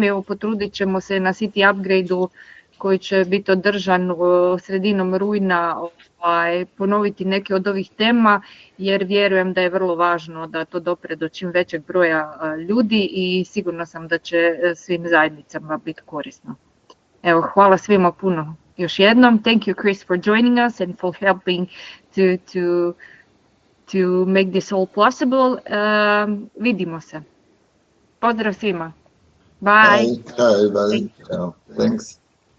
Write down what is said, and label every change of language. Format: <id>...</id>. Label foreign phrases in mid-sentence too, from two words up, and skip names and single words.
<hr>Evo, potrudit ćemo se na City Upgrade-u koji će biti održan sredinom rujna, ponoviti neke od ovih tema, jer vjerujem da je vrlo važno da to dopre do čim većeg broja ljudi i sigurna sam da će svim zajednicama biti korisno. Evo, hvala svima puno još jednom.</hr> <en>Thank you, Chris, for joining us and for helping to make this all possible.</en> <hr>Vidimo se. Pozdrav svima.</hr> <en>Bye. Bye. Bye. Thanks.</en>